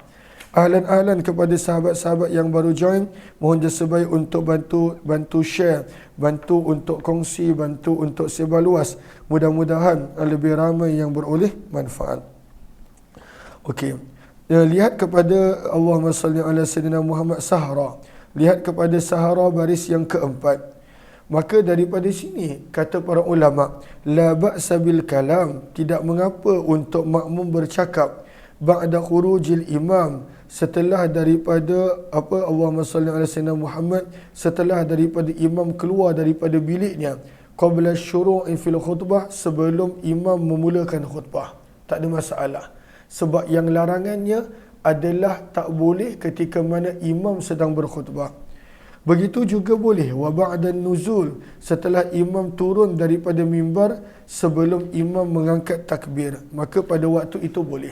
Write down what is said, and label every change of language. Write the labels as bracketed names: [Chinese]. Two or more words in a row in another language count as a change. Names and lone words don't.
[Malay] Ahlan-ahlan kepada sahabat-sahabat yang baru join, mohon sebaik untuk bantu share, bantu untuk kongsi, bantu untuk sebar luas. Mudah-mudahan lebih ramai yang beroleh manfaat. Okey. Lihat kepada [Arabic] Allahumma salli ala sayyidina Muhammad [Malay] Sahara. Lihat kepada Sahara baris yang keempat. Maka daripada sini kata para ulama, [Arabic] la ba'sa bil kalam, [Malay] tidak mengapa untuk makmum bercakap [Arabic] ba'da khurujil imam, [Malay] setelah daripada [Arabic] Allahumma salli ala sayyidina Muhammad, [Malay] setelah daripada imam keluar daripada biliknya, [Arabic] qabla syuru'i fil khutbah, [Malay] sebelum imam memulakan khutbah. Tak ada masalah. Sebab yang larangannya adalah tak boleh ketika mana imam sedang berkhutbah. Begitu juga boleh [Arabic] wa ba'dan nuzul, [Malay] setelah imam turun daripada mimbar, sebelum imam mengangkat takbir, maka pada waktu itu boleh.